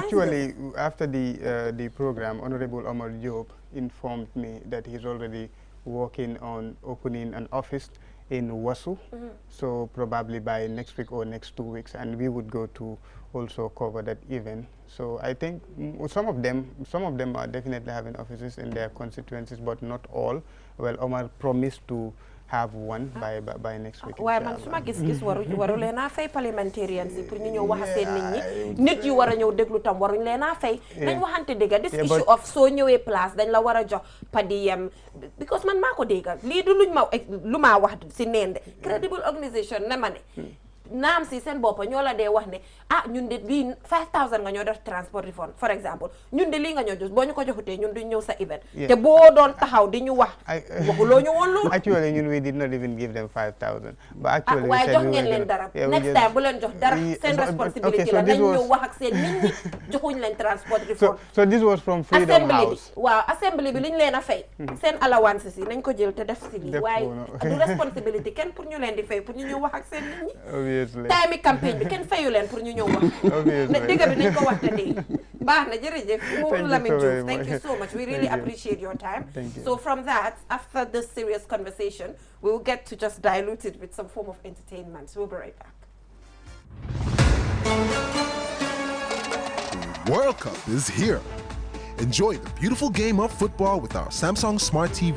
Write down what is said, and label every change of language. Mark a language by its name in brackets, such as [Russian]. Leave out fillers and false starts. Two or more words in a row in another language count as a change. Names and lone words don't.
[English] actually, after the program, Honorable Omar Diop informed me that he's already working on opening an office in Wasu, so probably by next week or next 2 weeks, and we would go to also cover that event. So I think some of them are definitely having offices in their constituencies, but not all. Well, Omar promised to have one by next week. [Wolof] Why man suma gis-gis waru leena fay parliamentarians pour ñu ñew wax seen nit ñi nit yu wara ñew déglu tam waru leena fay dañ waxante dégga [English] this issue of [Wolof] so ñewé place dañ la wara jox padiyam because man mako dégga li du lu ma wax ci nende [English] credible organisation [Wolof] na mané naam si seen bopp ñoo la dee wax ne ñun de lii 5000 nga ñoo def [English] transport refund for example [Wolof] ñun de lii nga ñoo jox boo ñu ko joxutee ñun duñ ñëw sa event te boo doon taxaw di ñu wax waxuloo ñu woon loolu [English] actually ñun we did not even give them 5000 but actually [Wolof] waaye jox ngeen leen dara [English] next time [Wolof] bu leen jox dara seen responsibility la nañ ñëw wax ak seen nit ñi joxuñ leen [English] transport refund so this was from Freedom House [Wolof] waaw assembly bi liñ leen a fay seen allowances yi nañ ko jël te def si lii waaye du responsibility kenn pour ñu leen di fay pour ñu ñëw wax ak seen nit ñi time campagne bi kenn fayu leen pour ñu ñëw wax na dëgg bi nañ ko wax te dee baax na jërëjëf Lamine Diouf [English] thank you so much we really appreciate your time so from that after this serious conversation we will get to just dilute it with some form of entertainment so we'll be right back. World Cup is here. Enjoy the beautiful game of football with our Samsung Smart TV.